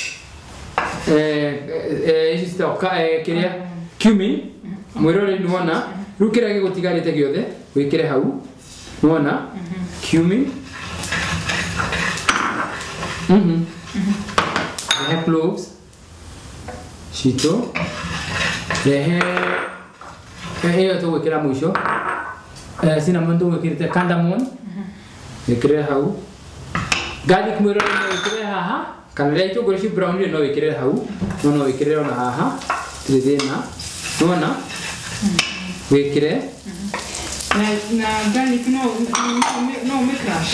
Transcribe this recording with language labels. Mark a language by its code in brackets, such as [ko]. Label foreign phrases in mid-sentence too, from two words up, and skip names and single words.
[ki] ici citoka kiria cumin mwirore ni wona riu kiria gigutigarite giothe wikire hau wona cumin rehe cloves shito rehe hiyo tu wikira mwisho cinnamon tu wikirite cardamom wikire hau garlic mwirore ni wikire haha kana ria itunguru ci brown no wikire hau no wikire ona haha tirithina nona wikire na garlic no me crush